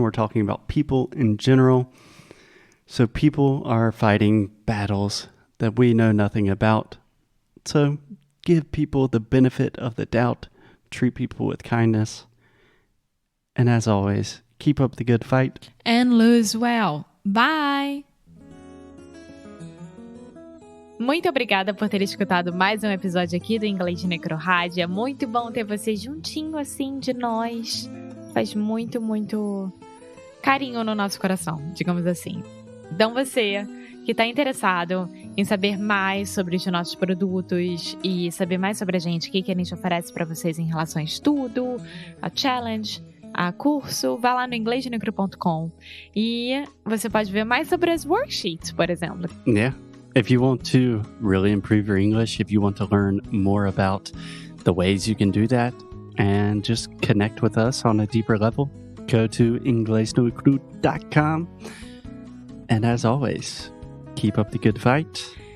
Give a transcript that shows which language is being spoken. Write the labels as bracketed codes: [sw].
[en] We're talking about people in general. So people are fighting battles that we know nothing about. So give people the benefit of the doubt. Treat people with kindness. And as always, keep up the good fight. And lose well. Bye! [pt] Muito obrigada por ter escutado mais um episódio aqui do Inglês de Rádio. É muito bom ter você juntinho assim de nós. Faz muito, muito carinho no nosso coração, digamos assim. Então você que está interessado em saber mais sobre os nossos produtos e saber mais sobre a gente, o que a gente oferece para vocês em relação a estudo, a challenge, a curso, vá lá no inglesdenecru.com e você pode ver mais sobre as worksheets, por exemplo. [en] Yeah. If you want to really improve your English, if you want to learn more about the ways you can do that and just connect with us on a deeper level, go to inglesdenecru.com. And as always, keep up the good fight.